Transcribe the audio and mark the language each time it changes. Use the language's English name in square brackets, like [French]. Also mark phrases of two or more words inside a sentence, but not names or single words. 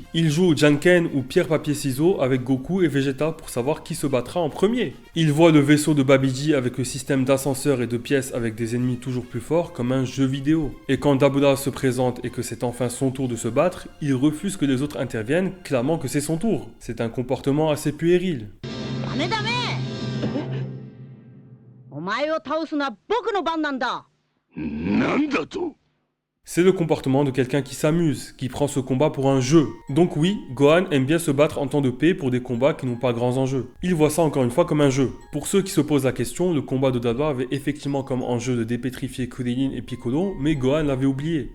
[French] Il joue au Janken ou pierre-papier-ciseaux avec Goku et Vegeta pour savoir qui se battra en premier. Il voit le vaisseau de Babidi avec le système d'ascenseur et de pièces avec des ennemis toujours plus forts comme un jeu vidéo. Et quand Dabura se présente et que c'est enfin son tour de se battre, il refuse que les autres interviennent, clamant que c'est son tour. C'est un comportement assez puéril. [Japanese] ダメダメお前を倒すのは僕の番なんだなんだと [French] C'est le comportement de quelqu'un qui s'amuse, qui prend ce combat pour un jeu. Donc oui, Gohan aime bien se battre en temps de paix pour des combats qui n'ont pas grands enjeux. Il voit ça encore une fois comme un jeu. Pour ceux qui se posent la question, le combat de Dabura avait effectivement comme enjeu de dépétrifier Krillin et Piccolo, mais Gohan l'avait oublié.